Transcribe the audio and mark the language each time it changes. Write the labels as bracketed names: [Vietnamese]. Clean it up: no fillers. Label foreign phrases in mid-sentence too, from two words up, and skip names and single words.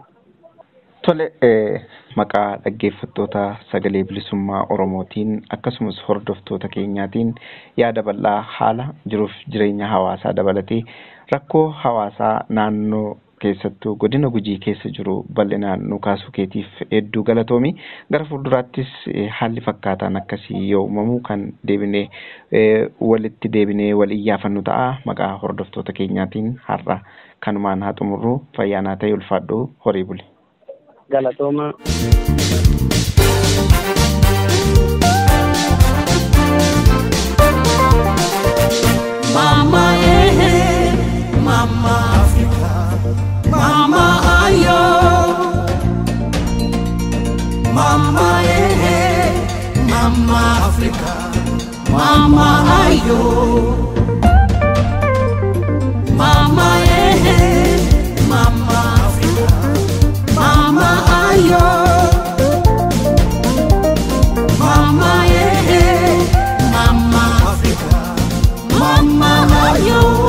[Oromo] Tole maqaa dhaggeeffattoota sagalee bilisummaa Oromootiin akkasumas hordoftoota keenyaatiin yaada bal'aa haala jiruuf jireenya hawaasaa dabalatee rakkoo hawaasaa naannoo keessattuu godina Gujii keessa jiru bal'inaan nu kaasuu keetiif hedduu galatoomi. Gara fuulduraattis haalli fakkaataan akkasii yoo uumamu kan deebinee walitti deebinee wal iyyafannu ta'a. Maqaa hordoftoota keenyaatiin har'a kanumaan haa xumurru fayyaanaa ta'e ulfaadhu horii buli. Galatooma. [English] Mama Mama Africa, Mama ayo, Mama Mama Africa, Mama ayo, Mama Mama Africa, Mama ayo, Mama Mama Africa, Mama ayo.